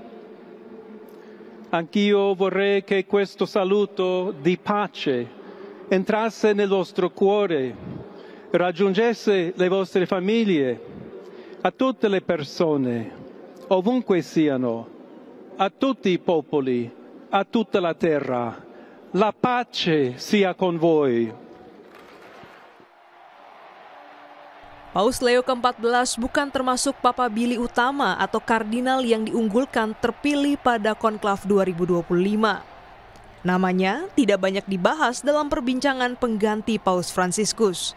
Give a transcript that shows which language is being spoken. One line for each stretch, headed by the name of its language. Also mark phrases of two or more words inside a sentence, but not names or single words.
Italian: Anch'io vorrei che questo saluto di pace entrasse nel vostro cuore, raggiungesse le vostre famiglie, a tutte le persone, ovunque siano, a tutti i popoli, a tutta la terra. La pace sia con voi.
Indonesian: Paus Leo ke-14 bukan termasuk Papa Billy Utama atau kardinal yang diunggulkan terpilih pada konklav 2025. Namanya tidak banyak dibahas dalam perbincangan pengganti Paus Fransiskus.